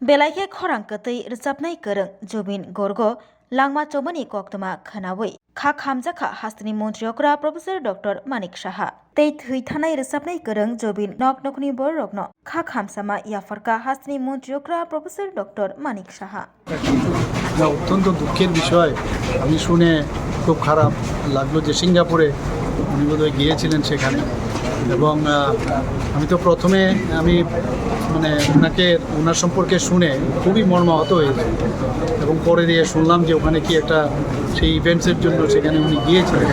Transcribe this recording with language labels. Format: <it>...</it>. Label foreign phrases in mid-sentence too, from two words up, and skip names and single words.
<trp>बेलाइखे खरां कतै रोजाबनाय गोरों जुबिन गर्ग लांमा चौमनि कक्तमा खोनावै खा खामजाखा हास्तनि मन्त्रियकरा प्रफेसर डक्टर मानिक साहा तै थैथानाय रोजाबनाय गोरों जुबिन नक नकनि बररग्न खा खामसामा याफारका हास्तनि मन्त्रियकरा प्रफेसर डक्टर मानिक साहा</trp> <bn>অত্যন্ত দুঃখের বিষয়। আমি শুনে খুব খারাপ লাগলো যে সিঙ্গাপুরে উনি বোধহয় গিয়েছিলেন সেখানে, এবং আমি তো প্রথমে ওনার সম্পর্কে শুনে খুবই মর্মাহত হয়েছি, এবং পরে দিয়ে শুনলাম যে ওখানে কি একটা সেই ইভেন্টসের জন্য সেখানে উনি গিয়েছিলেন।</bn>